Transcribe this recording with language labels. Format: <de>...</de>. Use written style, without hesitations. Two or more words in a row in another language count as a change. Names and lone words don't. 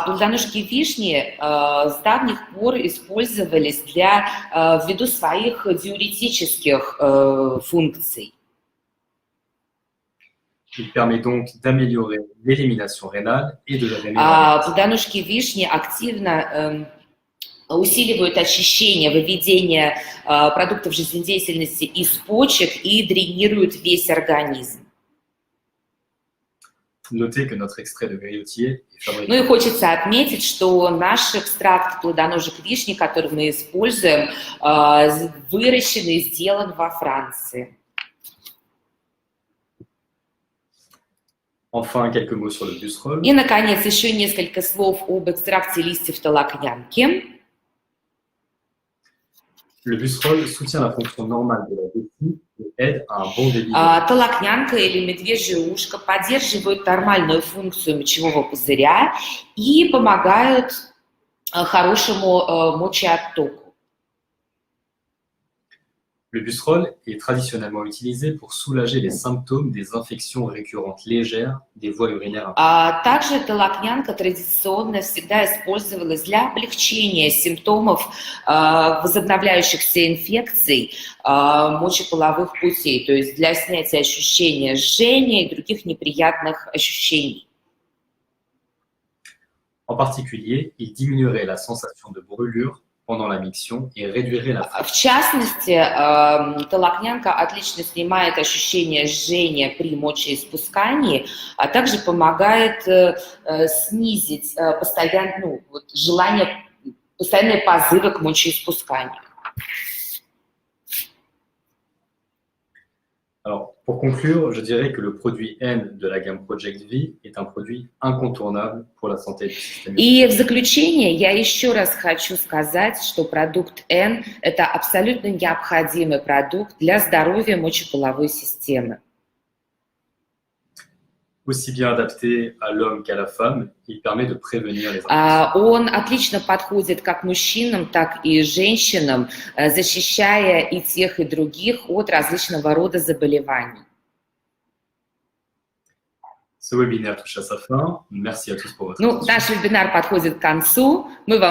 <ru>Плодоножки вишни с давних пор использовались ввиду своих диуретических функций.</ru> <fr>Il permet donc d'améliorer l'élimination rénale et de la rémunération.</fr> <ru>Плодоножки вишни активно усиливают очищение, выведение продуктов жизнедеятельности из почек и дренируют весь организм.</ru> <fr>Notez que notre extrait de griotier est fabriqué.</fr> <ru>Ну и хочется отметить, что наш экстракт плодоножек вишни, который мы используем, выращен и сделан во Франции.</ru> <fr>Enfin, quelques mots sur le busserol.</fr> <ru>И, наконец, еще несколько слов об экстракте листьев толокнянки.</ru> <fr>Le busserol soutient la fonction normale de la vessie et aide à un bon débit.</fr> <ru>Толокнянка или медвежье ушко поддерживают нормальную функцию мочевого пузыря и помогают хорошему мочеоттоку.</ru> <fr>Le Busserol est traditionnellement utilisé pour soulager les symptômes des infections récurrentes légères des voies urinaires.</fr> <ru>Также толокнянка традиционно всегда использовалась для облегчения симптомов возобновляющихся инфекций мочеполовых путей, то есть для снятия ощущения жжения и других неприятных ощущений.</ru> <fr>En particulier, il diminuerait la sensation de brûlure pendant la miction et réduirait la</fr> <ru>В частности, толокнянка отлично снимает ощущение жжения при мочеиспускании, а также помогает снизить желание, постоянные позывы к мочеиспусканию.</ru> <fr>Alors, pour conclure, je dirais que le produit N de la gamme Project V est un produit incontournable pour la santé du système immunitaire.</fr> <ru>И в заключение я еще раз хочу сказать, что продукт N – это абсолютно необходимый продукт для здоровья мочеполовой системы.</ru> <fr>Aussi bien adapté à l'homme qu'à la femme, il permet de prévenir les infections.</fr> <ru>Он отлично подходит как мужчинам, так и женщинам, защищая и тех, и других от различного рода заболеваний.</ru> <fr>Ce webinaire touche à sa fin. Merci à tous pour votre attention.</fr> <ru>Наш вебинар подходит к концу. Мы вам</ru>